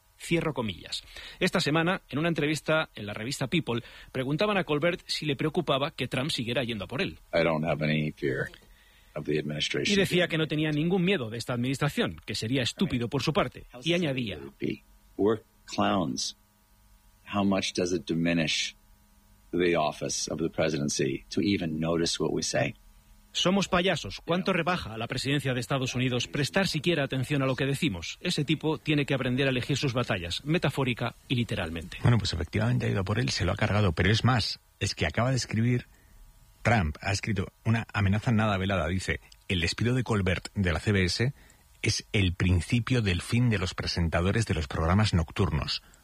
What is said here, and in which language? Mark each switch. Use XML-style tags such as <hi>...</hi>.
<es>Cierro comillas. Esta semana, en una entrevista en la revista People, preguntaban a Colbert si le preocupaba que Trump siguiera yendo a por él.</es> <en>I don't have any fear.</en> <es>Y decía que no tenía ningún miedo de esta administración, que sería estúpido por su parte. Y añadía,</es> <en>we're clowns. How much does it diminish the office of the presidency to even notice what we say?</en> <es>Somos payasos. ¿Cuánto rebaja a la presidencia de Estados Unidos prestar siquiera atención a lo que decimos? Ese tipo tiene que aprender a elegir sus batallas, metafórica y literalmente. Bueno, pues efectivamente ha ido por él, se lo ha cargado. Pero es más, es que acaba de escribir. Trump ha escrito una amenaza nada velada. Dice, el despido de Colbert de la CBS es el principio del fin de los presentadores de los programas nocturnos.</es>